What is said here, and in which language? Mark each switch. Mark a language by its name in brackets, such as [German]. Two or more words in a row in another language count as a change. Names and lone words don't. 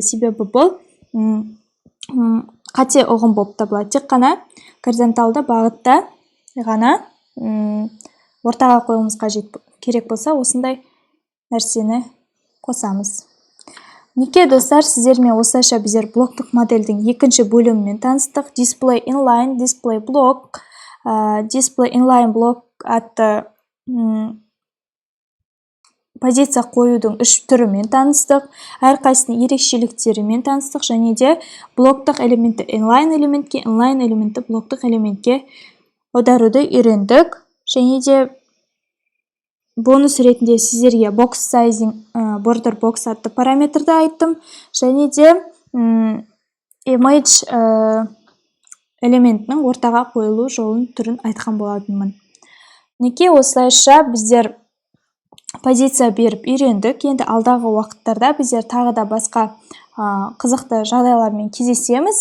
[Kazakh] Себебі бұл қате ұғым болып табылады. Тек қана горизонталды бағытта ғана ортаға қойғымыз керек болса, осындай нәрсені қосамыз. Неке достар, сіздермен осылайша біздер блоктық модельдің екінші бөлімімен таныстық. [English] Display inline, display block, display inline block [Kazakh] атты позиция қоюдың 3 түрімен таныстық, әрқайсының ерекшеліктерімен таныстық, және де блоктық элементті inline элементке, inline элементті блоктық элементке аударуды үйрендік. Және де бонус ретінде сіздерге [English] box sizing, border box [Kazakh] атты параметрді айттым. Және де image элементінің ортаға қойылу жолын түрін айтқан болатынмын. Неке осылайша біздер позиция беріп үйрендік. Енді алдағы уақыттарда біздер тағы да басқа қызықты жағдайлармен кездесеміз.